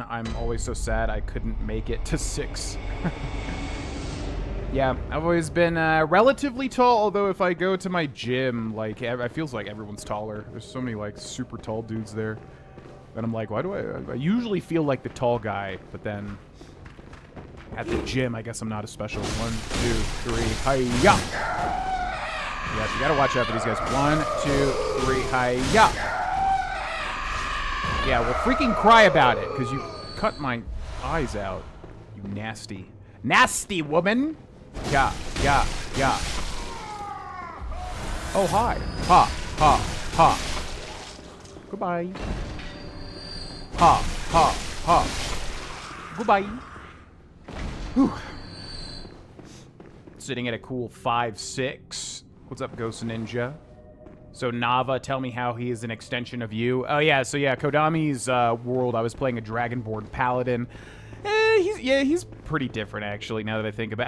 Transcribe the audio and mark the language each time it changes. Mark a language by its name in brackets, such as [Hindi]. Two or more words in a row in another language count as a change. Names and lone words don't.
[English] I'm always so sad I couldn't make it to 6. Yeah, I've always been relatively tall, although if I go to my gym, like, it feels like everyone's taller. There's so many like super tall dudes there. And I'm like, why do I usually feel like the tall guy, but then at the gym, I guess I'm not as special. 1, 2, 3, hi-ya! Yeah, so you gotta watch out for these guys. 1, 2, 3, hi-ya! Yeah, well, freaking cry about it, because you cut my eyes out. You nasty, nasty woman! Yeah, yeah, yeah. Oh, hi. Ha, ha, ha. Goodbye. Ha, ha, ha. Goodbye. Whew. Sitting at a cool 5'6". What's up, Ghost Ninja? So Nava, tell me how he is an extension of you. Oh yeah, so yeah, Kodami's world, I was playing a Dragonborn Paladin. He's pretty different actually, now that I think about it.